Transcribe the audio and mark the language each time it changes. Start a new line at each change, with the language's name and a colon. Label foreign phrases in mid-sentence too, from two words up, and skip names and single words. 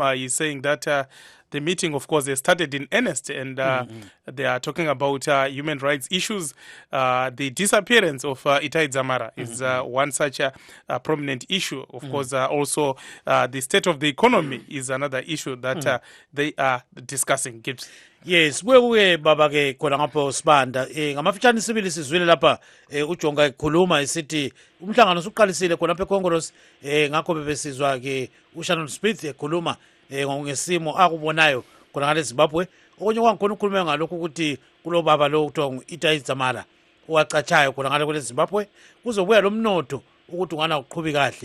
English: He's saying that the meeting, of course, they started in earnest, and they are talking about human rights issues. The disappearance of Itai Dzamara is one such prominent issue. Of course, also the state of the economy is another issue that they are discussing. Gibbs.
North Ndebele: Yes, we baba ke khona ngapho sibanda ngamafitshane sibili sizwile lapha uJonga ekhuluma esithi umhlangano usuqalisile khona lapha eCongress ngakho bebesizwa ke uShannon Smith ekhuluma ngesimo akubonayo khona ngale Zimbabwe. Okunye kwangikhona ukukhuluma ngalokho ukuthi kulo baba lo kuthiwa uItai Dzamara owacatshayo khona ngale kule Zimbabwe kuzobuya lo mnotho ukuthi ungana uqhubeka kahle.